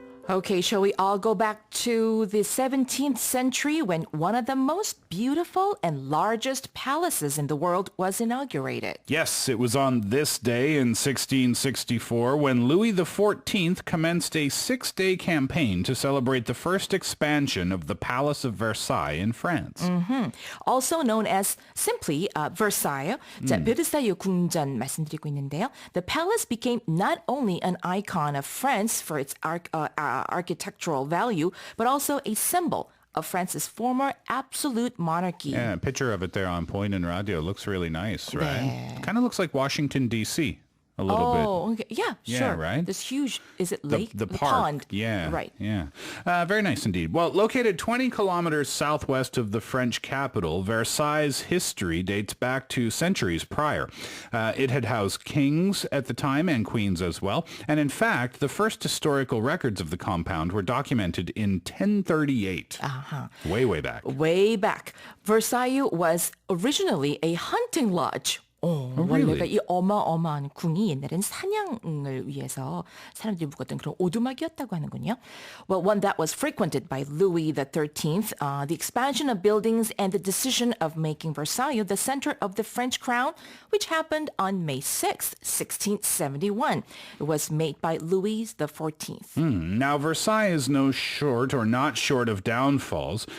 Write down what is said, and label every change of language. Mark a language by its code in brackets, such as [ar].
[en] Okay, shall we all go back to the 17th century when one of the most beautiful and largest palaces in the world was inaugurated? Yes, it was on this day in 1664 when Louis XIV commenced a 6-day campaign to celebrate the first expansion of the Palace of Versailles in France. Also known as simply Versailles. [ko] 자, 베르사유 궁전 말씀드리고 있는데요. [en] The palace became not only an icon of France for its architectural value, but also a symbol of France's former absolute monarchy. Yeah, a picture of it there on Point in Radio looks really nice, right? [ko] 네. [en] Kind of looks like Washington, D.C. a little bit. Oh, okay. Yeah, Yeah, sure. right? This huge, is it lake? The park. Pond. Yeah. Right. Yeah. Very nice indeed. Well, located 20 kilometers southwest of the French capital, Versailles' history dates back to centuries prior. It had housed kings at the time and queens as well. And in fact, the first historical records of the compound were documented in 1038. Way, way back. Way back. Versailles was originally a hunting lodge. [ko] 원래가 이 어마어마한 궁이 옛날엔 사냥을 위해서 사람들이 묵었던 그런 오두막이었다고 하는군요. [en] Well, one that was frequented by Louis XIII, the expansion of buildings and the decision of making Versailles the center of the French crown, which happened on May 6, 1671. It was made by Louis XIV. Now, Versailles is not short of downfalls.